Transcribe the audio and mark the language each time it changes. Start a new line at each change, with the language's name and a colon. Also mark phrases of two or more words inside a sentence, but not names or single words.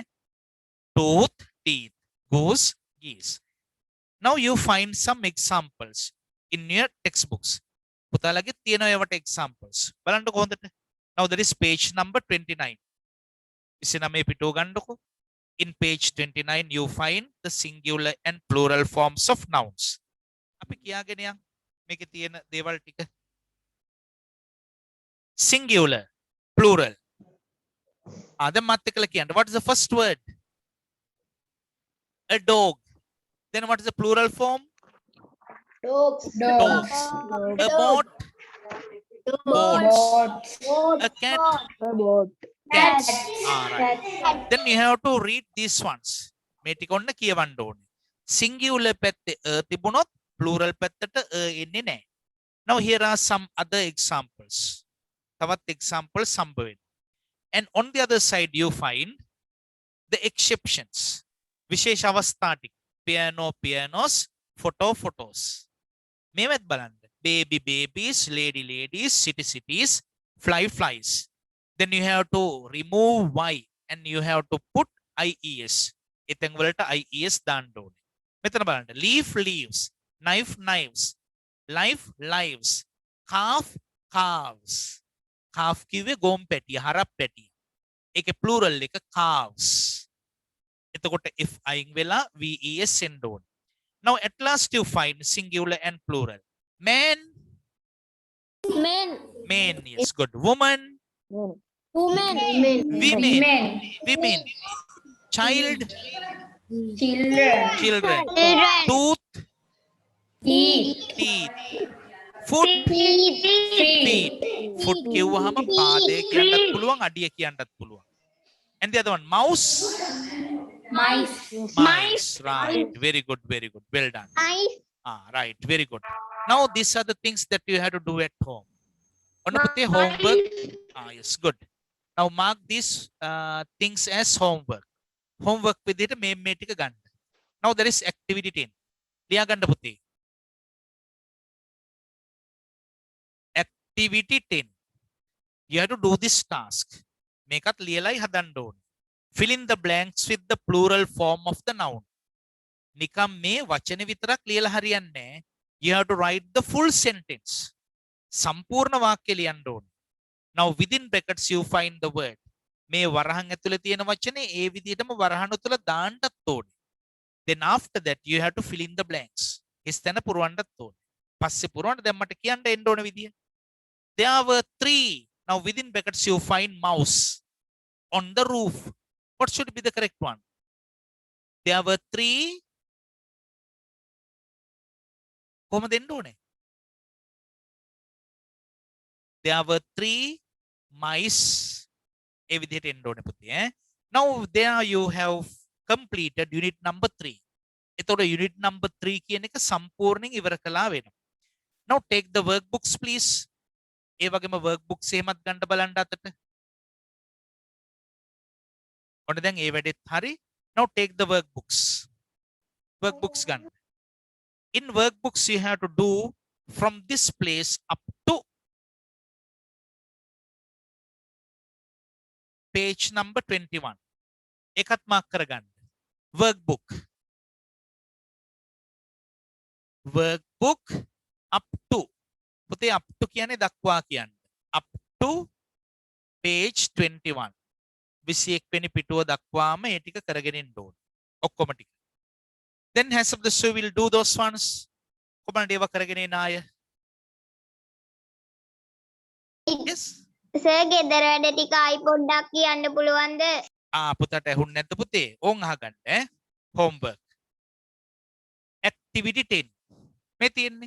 English: Tooth, teeth, goose, geese. Now you find some examples in your textbooks.
Sinhala: පුතාලගේ තියෙනවා ඒවට examples. බලන්න කොහොමද?
English: Now there is page number 29.
Sinhala: 29 පිටුව ගන්නකො.
English: In page 29 you find the singular and plural forms of nouns.
Sinhala: අපි කියාගෙන යන් මේකේ තියෙන දේවල් ටික.
English: Singular, plural.
Sinhala: Then මත් එක්කලා කියන්න.
English: What is the first word? A dog. Then what is the plural form? dogs, A boat. Boats. A cat. Cats. Alright. Then you have to read these ones.
Sinhala: මේ ටික ඔන්න කියවන්න ඕනේ. Singular පැත්තේ තිබුණොත් plural පැත්තට එන්නේ නැහැ.
English: Now here are some other examples.
Sinhala: තවත් examples හම්බ වෙනවා.
English: And on the other side you find the exceptions.
Sinhala: විශේෂ අවස්ථා ටික.
English: Piano, pianos, photo, photos.
Sinhala: මේවත් බලන්න.
English: Baby, babies, lady, ladies, city, cities, fly, flies. Then you have to remove y and you have to put ies.
Sinhala: එතෙන් වලට ies දාන්න ඕනේ. මෙතන බලන්න.
English: Leaf, leaves, knife, knives, life, lives, calf, calves.
Sinhala: Calf කිව්වේ ගොම් පැටිය, හරක් පැටිය. ඒකේ plural එක calves. එතකොට if අයින් වෙලා ves එන්න ඕනේ.
English: Now at last you find singular and plural. Man, Men. Men, yes, good. Woman, Women. women, women. Child, Children. children. Children. Tooth, Teeth. teeth. Foot, Feet.
Sinhala: feet. Foot කිව්වහම පාදය කියන්නත් පුළුවන්, අඩිය කියන්නත් පුළුවන්.
English: And the other one, mouse, Mice. mice. Right, very good, very good. Well done. Eyes. Right, very good. Now these are the things that you have to do at home.
Sinhala: ඔන්න පුතේ homework.
English: Yes, good. Now mark these things as homework.
Sinhala: Homework විදිහට මේ ටික ගන්න.
English: Now there is activity 10.
Sinhala: ලියා ගන්න පුතේ.
English: Activity 10. You have to do this task.
Sinhala: මේකත් ලියලයි හදන්න ඕනේ.
English: Fill in the blanks with the plural form of the noun.
Sinhala: නිකම් මේ වචන විතරක් ලියලා හරියන්නේ නැහැ.
English: You have to write the full sentence.
Sinhala: සම්පූර්ණ වාක්‍ය ලියන්න ඕනේ.
English: Now within brackets you find the word.
Sinhala: මේ වරහන් ඇතුලේ තියෙන වචනේ ඒ විදිහටම වරහන් තුල දාන්නත් ඕනේ.
English: Then after that you have to fill in the blanks.
Sinhala: හිස්තැන පුරවන්නත් ඕනේ. පස්සේ පුරවන්න දැන් මට කියන්න එන්න ඕන විදිය.
English: There were 3. Now within brackets you find mouse on the roof. What should be the correct one? There were 3.
Sinhala: කොහොමද එන්න ඕනේ?
English: There were 3 mice.
Sinhala: ඒ විදිහට එන්න ඕනේ පුතේ.
English: Now there you have completed unit number 3.
Sinhala: එතකොට
English: unit number 3
Sinhala: කියන එක සම්පූර්ණයෙන් ඉවර කළා වෙනවා.
English: Now take the workbooks please.
Sinhala: ඒ වගේම workbooks එහෙමත් ගන්න බලන්න අතට. ඔන්න දැන් ඒ වැඩෙත් හරි.
English: Now take the workbooks. Workbooks ගන්න. In workbooks you have to do from this place up to page number 21.
Sinhala: එකත් මාක් කරගන්න.
English: Workbook. Workbook up to.
Sinhala: පුතේ up to කියන්නේ දක්වා කියන්නේ.
English: Up to page 21.
Sinhala: 21 වෙනි පිටුව දක්වාම ඒ ටික කරගෙන ඉන්න ඕනේ. ඔක්කොම ටික.
English: Then has of the show will do those ones.
Sinhala: කොහොමද ඒවා කරගෙන එන අය? Yes. සර් ගෙදර වැඩ ටික ආයි පොඩ්ඩක් කියන්න පුළුවන්ද? පුතට ඇහුන්නේ නැද්ද පුතේ? ඕන් අහගන්න ඈ. Homework. Activity 10. මේ තියෙන්නේ.